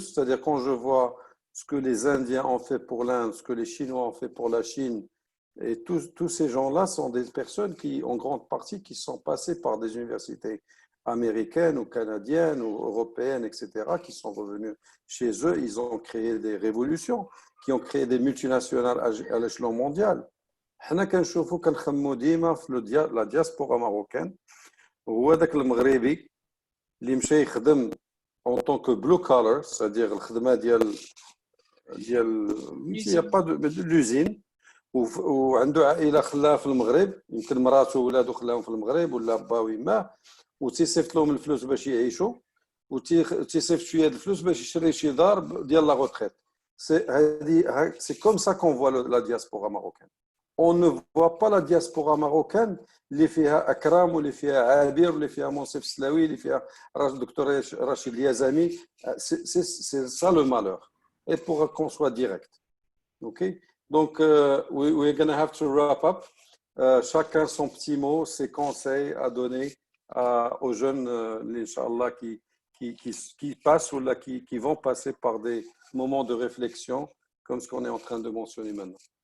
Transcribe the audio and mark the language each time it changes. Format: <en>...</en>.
<fr>C'est-à-dire quand je vois ce que les Indiens ont fait pour l'Inde, ce que les Chinois ont fait pour la Chine, et tous ces gens-là sont des personnes qui, en grande partie, qui sont passées par des universités américaines ou canadiennes ou européennes, etc., qui sont revenus chez eux. Ils ont créé des révolutions, qui ont créé des multinationales à l'échelon mondial.</fr> <ar>حنا كنشوفوا كنخمو ديما في لا دياسبورا ماروكان هو داك المغربي اللي مشى يخدم</ar> <fr>en tant que blue collar, c'est-à-dire</fr> <ar>الخدمه ديال يا با دو لوزين وعنده عائله خلاها في المغرب، يمكن مراته وولادو خلاهم في المغرب ولا با ويماه، وتيصيفط لهم الفلوس باش يعيشوا وتيصيفط شويه الفلوس باش يشري شي دار ديال لا روتريت.</ar> <fr>C'est comme ça qu'on voit la diaspora marocaine. On ne voit pas la diaspora marocaine</fr> <ar>اللي فيها أكرم واللي فيها عابر واللي فيها منصف سلاوي اللي فيها الدكتور رشيد اليزامي.</ar> <fr>C'est ça le malheur. Et pour qu'on soit direct. OK?</fr> <en>Donc, we're going to have to wrap up.</en> <fr>Chacun son petit mot, ses conseils à donner aux jeunes, Inch'Allah, qui passent ou là, qui vont passer par des moments de réflexion, comme ce qu'on est en train de mentionner maintenant.</fr>